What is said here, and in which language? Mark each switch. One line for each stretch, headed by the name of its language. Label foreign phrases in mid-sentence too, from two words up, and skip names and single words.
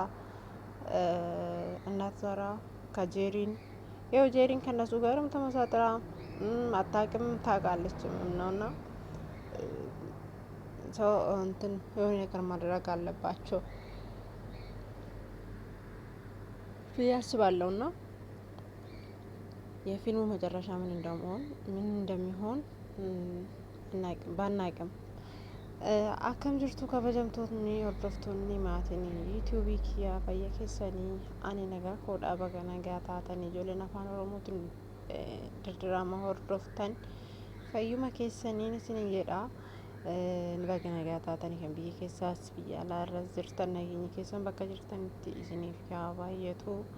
Amharic: ከእናት ዘራ ከጄሪን ያው ጄሪን ከነሱ ጋርም ተመሳጥራ አታውቅም ታውቃለችም ነውና ሰው እንትን የሆነ ነገር ማድረግ አለባቸው ብዬ አስባለሁና የፊልሙ መጨረሻ ምን እንደሚሆን ባናቅም
Oromo: akkam jirtu kabajamtootni hordoftoonni maatiin yuutuubii kiyyaa fayya keessanii ani nagaa koodhaa baga nagaa taatanii ijoolleen afaan oromootiin dirdirama hordoftan fayyuma keessaniin isinin jedha baga nagaa taatanii kan biyya keessaas biyya alaarras jirtan nageenyi keessan bakka jirtanitti isiniif yaa baay'atu